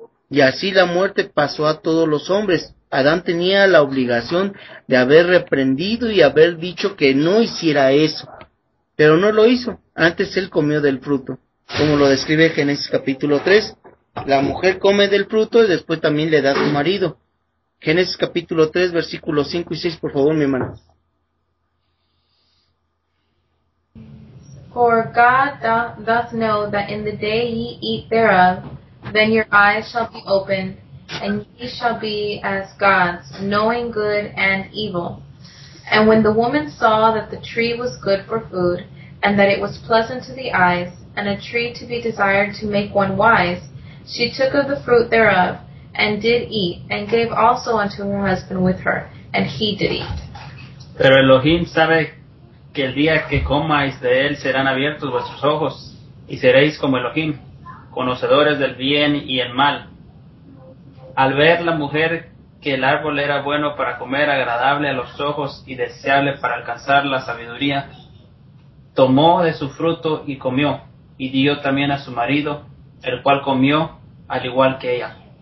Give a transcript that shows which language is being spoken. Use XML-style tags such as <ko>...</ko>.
<es>Y así la muerte pasó a todos los hombres. Adán tenía la obligación de haber reprendido y haber dicho que no hiciera eso. Pero no lo hizo. Antes él comió del fruto. Como lo describe Génesis capítulo 3. La mujer come del fruto y después también le da a su marido. Génesis capítulo 3, versículos 5 y 6, por favor, mi hermano.</es> <en>For God doth know that in the day ye eat thereof, then your eyes shall be opened, and ye shall be as gods, knowing good and evil. And when the woman saw that the tree was good for food, and that it was pleasant to the eyes, and a tree to be desired to make one wise, she took of the fruit thereof, and did eat, and gave also unto her husband with her, and he did eat.</en> <es>Pero Elohim sabe que el día que comáis de él serán abiertos vuestros ojos, y seréis como Elohim, conocedores del bien y el mal. Al ver la mujer que el árbol era bueno para comer, agradable a los ojos y deseable para alcanzar la sabiduría, tomó de su fruto y comió, y dio también a su marido, el cual comió al igual que ella.</es>